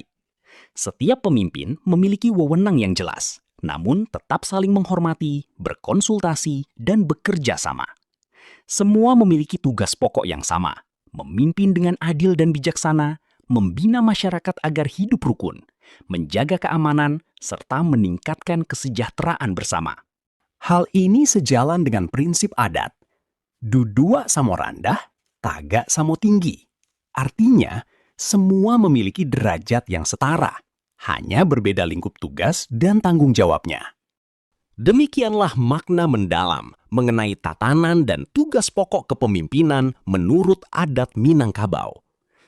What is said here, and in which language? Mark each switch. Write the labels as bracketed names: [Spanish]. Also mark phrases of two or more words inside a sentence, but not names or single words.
[Indonesian] Setiap pemimpin memiliki wewenang yang jelas, namun tetap saling menghormati, berkonsultasi, dan bekerja sama. Semua memiliki tugas pokok yang sama, memimpin dengan adil dan bijaksana, membina masyarakat agar hidup rukun, menjaga keamanan, serta meningkatkan kesejahteraan bersama. Hal ini sejalan dengan prinsip adat, [Minangkabau] dudua samo randah, taga samo tinggi. [Indonesian] Artinya, semua memiliki derajat yang setara, hanya berbeda lingkup tugas dan tanggung jawabnya. Demikianlah makna mendalam mengenai tatanan dan tugas pokok kepemimpinan menurut adat Minangkabau.